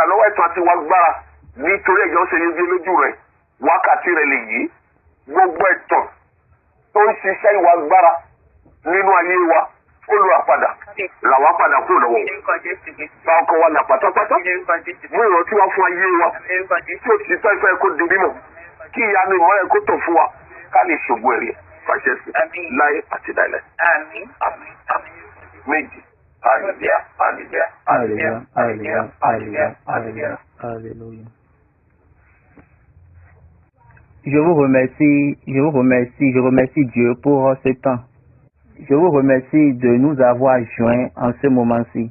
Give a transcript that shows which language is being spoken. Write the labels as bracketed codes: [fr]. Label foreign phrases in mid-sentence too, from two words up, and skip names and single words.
[yo] lọ́wọ́ ẹ̀tàn àti wà gbára nítorí ẹ̀jọ́ ṣe yege lójú rẹ̀ wákàtí rẹ̀ lè yí gbogbo ẹ̀tàn tó ń ṣiṣẹ́ ìwà gbára nínú ayé wa olùràpadà làwa padà kúrò lọ́wọ́ bá ọkọ̀ wa là pátápátá mú ìrántí wá fún ayé wa tí ó ti tọ́ ìfẹ́ kó di mímọ̀ kí ìyanu ìmọ́lẹ̀ kó tọ̀ fún wa ká lè ṣògo ẹ̀rí fàṣẹ sí láyé àti láìláì. Méjì. [fr] Alléluia, alléluia, alléluia, alléluia, alléluia, alléluia, alléluia. Je vous remercie Dieu pour ce temps. Je vous remercie de nous avoir joints en ce moment-ci.